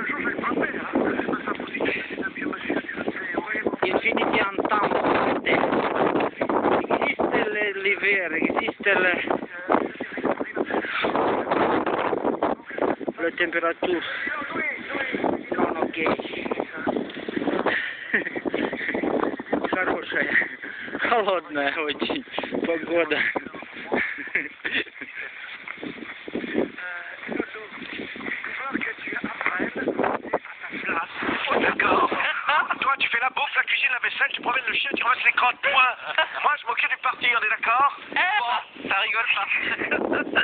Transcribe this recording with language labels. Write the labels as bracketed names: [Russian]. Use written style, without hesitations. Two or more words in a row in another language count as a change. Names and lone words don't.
[French] Infinity en temps l'été. Existe l'hiver, existe la température. Non, [Russian] окей. Хорошая, холодная очень погода. [French] Oh, d'accord. Toi, tu fais la bouffe, la cuisine, la vaisselle, tu promènes le chien, tu ramasses les crottes, point. Moi, je m'occupe du parti, on est d'accord? Ça rigole pas.